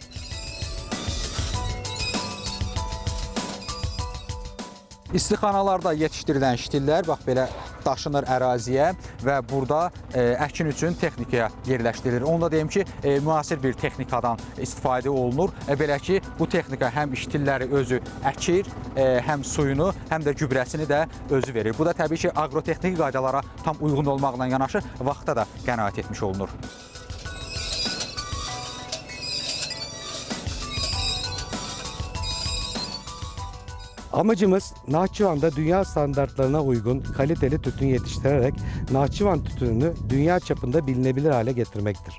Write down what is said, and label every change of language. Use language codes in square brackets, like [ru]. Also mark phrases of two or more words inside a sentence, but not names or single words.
[az] İstixanalarda yetişdirilən ştillər bax belə daşınır əraziyə və burada əkin üçün texnikaya yerləşdirilir. Onu da deyim ki, müasir bir texnikadan istifadə olunur. Belə ki, bu texnika həm ştilləri özü əkir, həm suyunu, həm də gübrəsini də özü verir. Bu da təbii ki, agrotexniki qaydalara tam uyğun olmaqla yanaşı vaxta da qənaət etmiş olunur. [tr] Amacımız Naxçıvan'da dünya standartlarına uygun kaliteli tütün yetiştirerek Naxçıvan tütününü dünya çapında bilinebilir hale getirmektir.